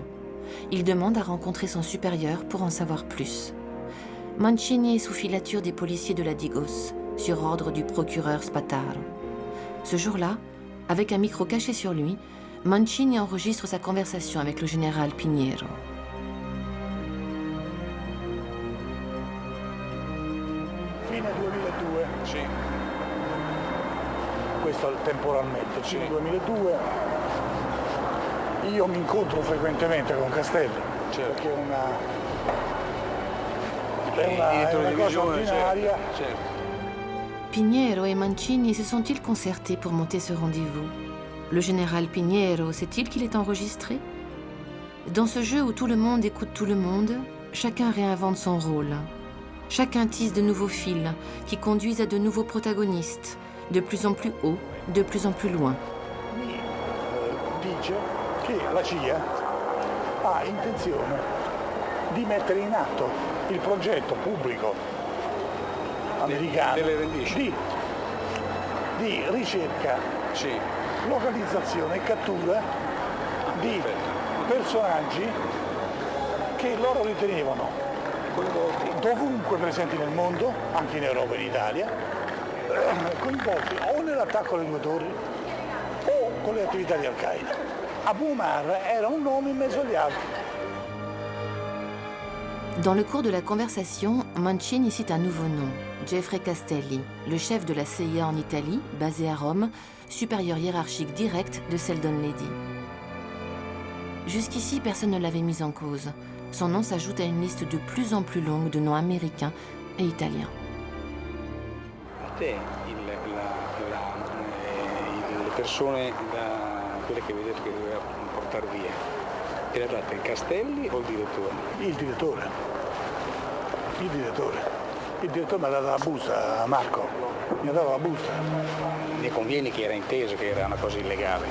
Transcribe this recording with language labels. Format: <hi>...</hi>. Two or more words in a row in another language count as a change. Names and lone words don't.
<fr>Il demande à rencontrer son supérieur pour en savoir plus. Mancini est sous filature des policiers de la Digos, sur ordre du procureur Spataro. Ce jour-là, avec un micro caché sur lui, Mancini enregistre sa conversation avec le général Piñero.</fr> <it>Fine 2002. Sì. Questo temporalmente, fine 2002. Io mi incontro frequentemente con Castelli, perché è una cosa ordinaria.</it> <fr>Piñero et Mancini se sont-ils concertés pour monter ce rendez-vous? Le général Piñero sait-il qu'il est enregistré? Dans ce jeu où tout le monde écoute tout le monde, chacun réinvente son rôle. Chacun tisse de nouveaux fils qui conduisent à de nouveaux protagonistes, de plus en plus haut, de plus en plus loin.</fr> <it>Mi dice che la CIA ha intenzione di mettere in atto il progetto pubblico americano di ricerca, localizzazione e cattura di personaggi che loro ritenevano dovunque presenti nel mondo, anche in Europa e in Italia, coinvolti o nell'attacco alle due torri o con le attività di Al-Qaeda. Abu Omar era un nome in mezzo agli altri.</it> <fr>Dans le cours de la conversation, Mancini cite un nouveau nom, Jeffrey Castelli, le chef de la CIA en Italie, basé à Rome, supérieur hiérarchique direct de Seldon Lady. Jusqu'ici, personne ne l'avait mis en cause. Son nom s'ajoute à une liste de plus en plus longue de noms américains et italiens.</fr> <it>A te le persone, quelle che vedete che doveva portare via, era data il Castelli o il direttore? Il direttore. Il direttore mi ha dato la busta, Marco. Mi ha dato la busta. Ne convieni che era inteso che era una cosa illegale?</it>